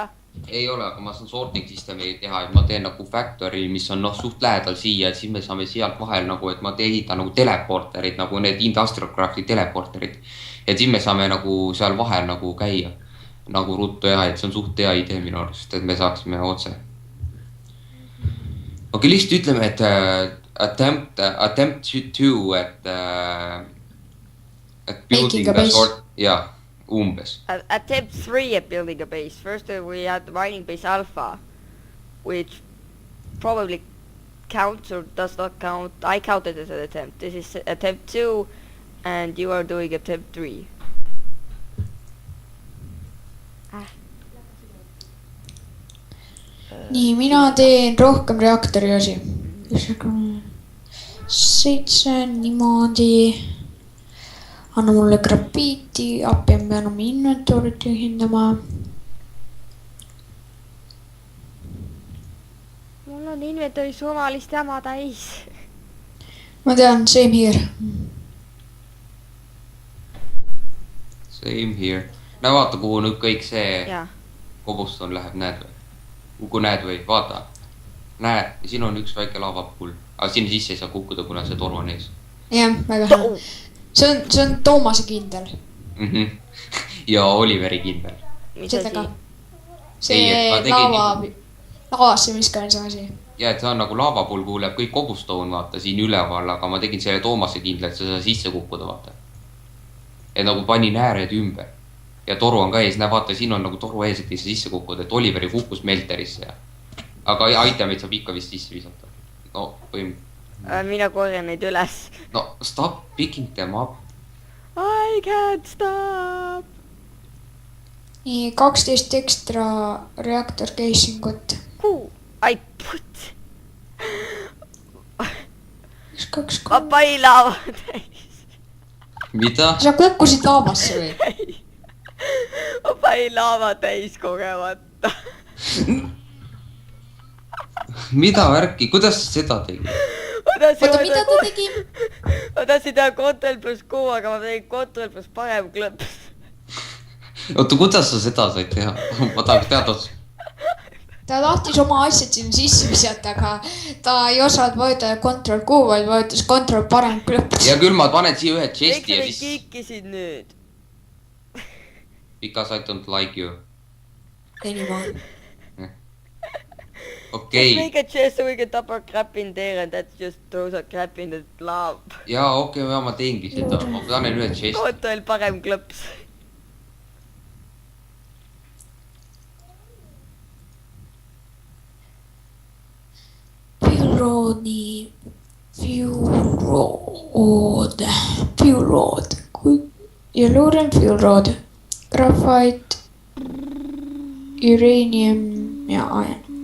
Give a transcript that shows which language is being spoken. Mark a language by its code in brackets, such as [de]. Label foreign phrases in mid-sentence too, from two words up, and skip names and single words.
[et] Ei ole, aga ma saan [en] sorting systemi [et] teha, et ma teen nagu factory, mis on suht lähedal siia, et siis me saame sealt vahel nagu, et ma ehitan nagu teleporterid, nagu need Industrial Crafti teleporterid. Et siis me saame nagu seal vahel nagu käia, nagu ruttu jah, et see on suht hea idee minu arust, et me saaksime otse. Okei, lihtsalt ütleme, et [en] attempt to, [et] et [en] building a sort, [et] jah. Umbes. [en] Attempt 3 at building a base. First we had the mining base alpha, which probably counts or does not count. I counted as an attempt. This is attempt 2 and you are doing attempt 3. [et] Nii, mina teen rohkem reaktori osi. 7 niimoodi. Anna mulle grafiiti, appi on pean oma inventorit ühindama. Mul on inventory suvalist jama täis. Ma tean, [en] same here. Same here. [et] Näe vaata, kuhu nüüd kõik see kobuston läheb, näed või? Kui näed või, vaata. Näed, siin on üks väike lavapull. Aga sinna sisse ei saa kukkuda, kuna see toru on ees. Jah, väga hea. See on Toomase kindel. Ja Oliveri kindel. Seda ka. See lavasse viskamise asi. Ja, et see on nagu lavapull, kuhu läheb kõik kobustoon, vaata, siin üleval, aga ma tegin selle Toomase kindla, et sa saa sisse kukkuda, vaata. Et nagu panin ääred ümber. Ja toru on ka ees, näe vaata, siin on nagu toru ees, et ei saa sisse kukkuda, et Oliveri kukkus melterisse. Aga itemid saab ikka vist sisse visata. No, mina korjan neid üles. [en] No, stop picking them up. I I can't stop. [et] nii 12 ekstra reaktor casing ut. Kuhu? [en] I put. 1, 2, [et] Ma 3. panin laava täis. mida ? sa kukkusid laavasse või ? Ma panin laava täis kogemata. mida värki , kuidas sa seda tegid ? oota , mida ta tegi ? Ma tahtsin teha Ctrl+Q, aga ma tegin Ctrl+ parem klõps. oota , kuidas sa seda said teha ? ma tahaks teada . ta tahtis oma asjad sinna sisse visata , aga ta ei osanud vajutada Ctrl+Q , vaid vajutas Ctrl parem klõps . ja küll ma panen siia ühe Miks chest'i sa ja mind siis kikisid nüüd? [en] because I don't like you . Anymore . [et] okei , [en] Just make a chest so we can top our crap in there and that's just throws our crap in the lava. [et] jaa okei , ma teengi seda , ma panen ühe chest'i . Ctrl parem klõps. [en] Fuel rod , yellow and fuel rod , graphite , uranium ja iron .